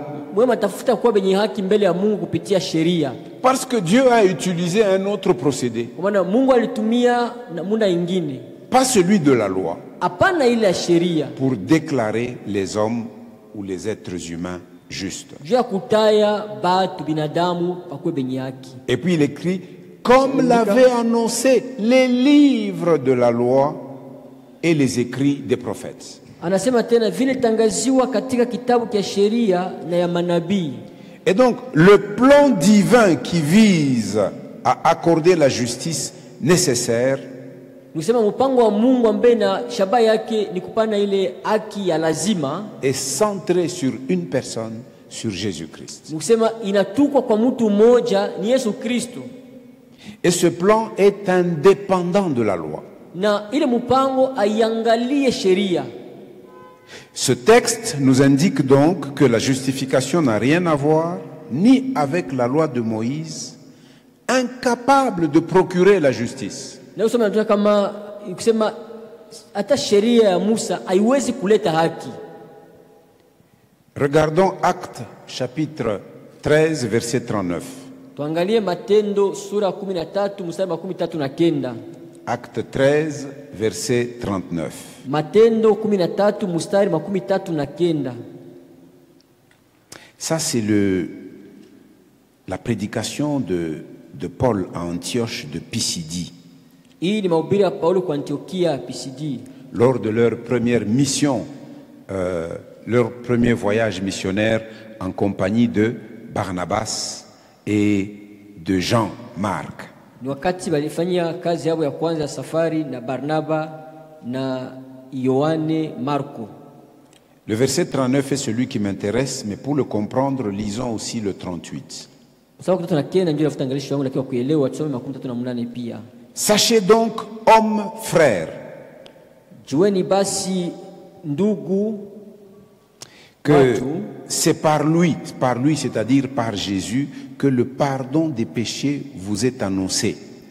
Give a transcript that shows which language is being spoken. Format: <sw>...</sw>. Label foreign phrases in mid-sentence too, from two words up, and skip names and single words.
<sw>mwe matafuta kuwa benye haki mbele ya Mungu kupitia sheria.</sw> <fr>Parce que Dieu a utilisé un autre procédé,</fr> <sw>Kwa maana Mungu alitumia namuna ingine,</sw> <fr>pas celui de la loi,</fr> <sw>hapana ile ya sheria,</sw> <fr>pour déclarer les hommes ou les êtres humains justes.</fr> <sw>juu ya kutaya batu binadamu pakuwe benye haki.</sw> <fr>Et puis il écrit, comme l'avaient annoncé les livres de la loi et les écrits des prophètes.</fr> <sw>Anasema tena vile tangaziwa katika kitabu cha sheria na ya manabii.</sw> <fr>Et donc, le plan divin qui vise à accorder la justice nécessaire</fr> <sw>Nusema mpango wa Mungu ambaye na shabaha yake ni kupana ile haki ya lazima,</sw> <fr>est centré sur une personne, sur Jésus-Christ.</fr> <sw>nusema inatukwa kwa mtu mmoja ni Yesu Kristo.</sw> <fr>Et ce plan est indépendant de la loi.</fr> <sw>Na ile mpango aiangalie sheria.</sw> <fr>Ce texte nous indique donc que la justification n'a rien à voir ni avec la loi de Moïse, incapable de procurer la justice.</fr> <sw>Na usema nataka kama kusema hata sheria ya Musa haiwezi kuleta haki.</sw> <fr>Regardons Actes chapitre 13 verset 39.</fr> <sw>Tuangalie Matendo sura 13 mstari wa 39.</sw> <fr>Acte 13 verset 39.</fr> <sw>Matendo 13 mstari wa 39.</sw> <fr>Ça, c'est la prédication de Paul à Antioche de Pisidie.</fr> <sw>Hii ni mahubiri ya Paulo kwa Antiokia Pisidii.</sw> <fr>Lors de leur première mission, leur premier voyage missionnaire en compagnie de Barnabas et de Jean-Marc.</fr> <sw>Ni wakati walifanyia kazi yao ya kwanza ya safari na Barnaba na Yohane Marko.</sw> <fr>Le verset 39 est celui qui m'intéresse, mais pour le comprendre, lisons aussi le 38. Sachez donc, hommes frères, que c'est par lui, c'est-à-dire par Jésus, que le pardon des péchés vous est annoncé.</fr>